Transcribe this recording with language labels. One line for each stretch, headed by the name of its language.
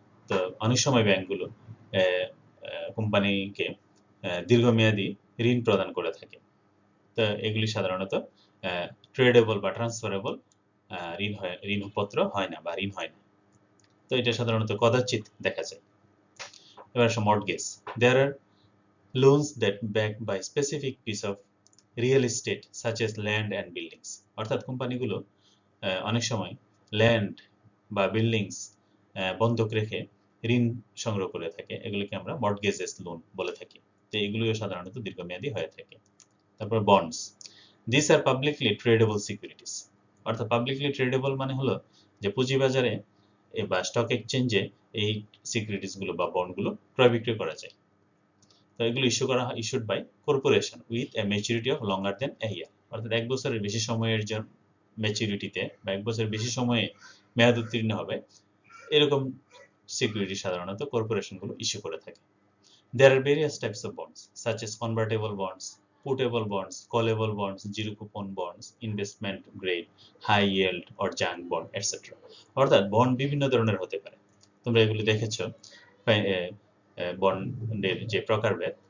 Bangla: তো অনেক সময় ব্যাংকগুলো কোম্পানিকে দীর্ঘমেয়াদী ঋণ প্রদান করে থাকে। তো এগুলি সাধারণত ট্রেডেবল বা ট্রান্সফারেবল ঋণপত্র হয় না বা ঋণ হয় না। তো এটা সাধারণত কদাচিৎ দেখা যায়। এবার আসো mortgage.
English: There are loans that backed by specific piece of real estate such as land and buildings.
Bangla: অর্থাৎ কোম্পানিগুলো অনেক সময় ল্যান্ড বা বিল্ডিংস বন্ধক রেখে ঋণ সংগ্রহ করে থাকে, এগুলোকে আমরা মর্টগেজেস লোন বলে থাকি। তো এগুলিও সাধারণত দীর্ঘমেয়াদী হয়ে থাকে। তারপর bonds,
English: This are publicly tradable securities.
Bangla: অর্থাৎ পাবলিকলি ট্রেডেবল মানে হলো যে পুঁজিবাজারে বা স্টক এক্সচেঞ্জে এই সিকিউরিটিসগুলো বা বন্ডগুলো ক্রয় বিক্রয় করা যায়। তো এগুলো
English: issued by corporation with a maturity of longer than a year,
Bangla: অর্থাৎ 1 বছরের বেশি সময়ের জন্য ম্যাচুরিটিতে বা 1 বছরের বেশি সময়ে মেয়াদ উত্তীর্ণ হবে এরকম সিকিউরিটি সাধারণত কর্পোরেশনগুলো ইস্যু করে থাকে।
English: There are various types of bonds such as convertible bonds, putable bonds, callable bonds, zero coupon bonds, investment grade, high yield or junk bond, etc.
Bangla: অর্থাৎ বন্ড বিভিন্ন ধরনের হতে পারে। তোমরা এগুলো দেখেছো বন্ডের যে প্রকারভেদ।